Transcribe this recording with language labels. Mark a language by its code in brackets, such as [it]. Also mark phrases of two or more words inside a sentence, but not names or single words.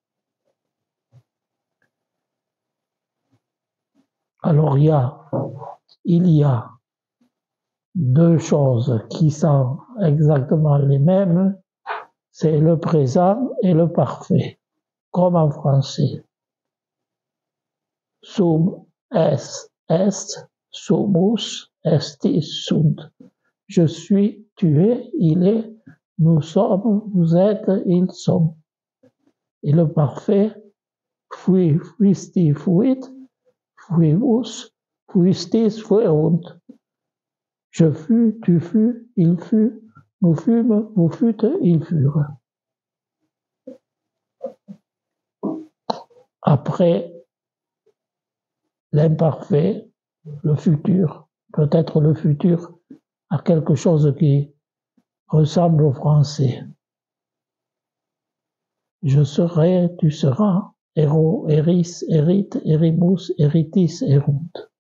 [fr] Alors il y a deux choses qui sont exactement les mêmes, c'est le présent et le parfait, comme en français. [la] Sum est, sumus estis sunt. [fr] Je suis, tu es, il est, nous sommes, vous êtes, ils sont. Et le parfait, [la] fuisti, fuit, fuimus, fuistis, fuerunt. [fr] Je fus, tu fus, il fut, nous fûmes, vous fûtes, ils furent. Après, l'imparfait, le futur, peut-être le futur a quelque chose qui ressemble au français. Je serai, tu seras, [la] ero, eris, erit, erimus, eritis, erunt.